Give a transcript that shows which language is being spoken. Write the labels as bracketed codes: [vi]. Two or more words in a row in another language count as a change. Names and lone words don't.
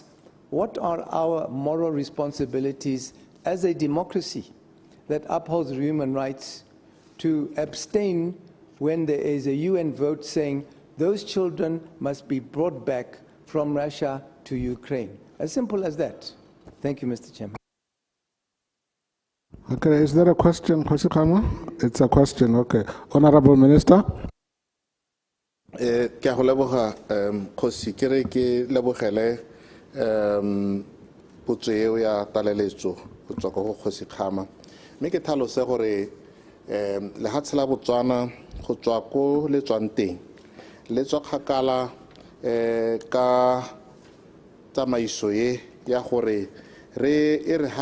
[en] What are our moral responsibilities as a democracy that upholds human rights to abstain when there is a UN vote saying those children must be brought back from Russia to Ukraine? As simple as that. Thank you, Mr. Chairman. Okay, is there a question, Dikgosi Khama? It's a question, okay. Honorable Minister. [tn] Ke a go leboga Kgosi, ke re ke lebogele potso eo ya tlaleletso go tswa go Kgosi Khama, mme ke tlhalose gore lefatshe la Botswana go tswa ko le tswang teng le tswa kgakala ka tsamaiso ye ya gore re ha